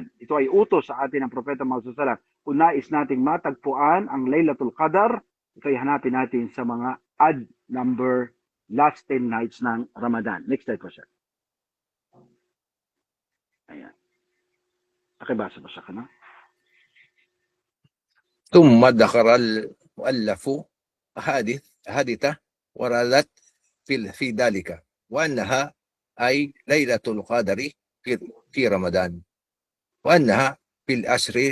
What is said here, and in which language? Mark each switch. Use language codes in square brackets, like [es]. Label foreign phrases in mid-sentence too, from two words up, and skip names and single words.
[tl] Ito ay utos sa atin ng Propeta Muhammad SAW. Kung nais nating matagpuan ang Laylatul Qadar, ito ay hanapin natin sa mga [en] odd number last 10 nights [tl] ng Ramadan. Next slide po siya. Ayan. Pakibasa po siya ka na. [ar] ثم ذكر المؤلف حادثة وردت في ذلك وأنها أي ليلة القدر في رمضان وأنها في الأشهر